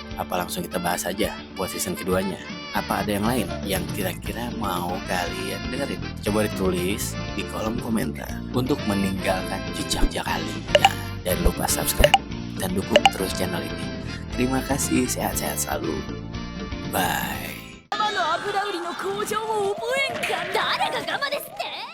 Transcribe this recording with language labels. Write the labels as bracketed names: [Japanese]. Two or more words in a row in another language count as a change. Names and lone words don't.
[Indonesian] Apa langsung kita bahas aja buat season keduanya? Apa ada yang lain yang kira-kira mau kalian dengerin? Coba ditulis di kolom komentar untuk meninggalkan jejak kalian. Jangan lupa subscribe dan dukung terus channel ini. Terima kasih, sehat-sehat selalu. Bye. [Japanese] 油売りの工場を覚えんか。誰がガマですって。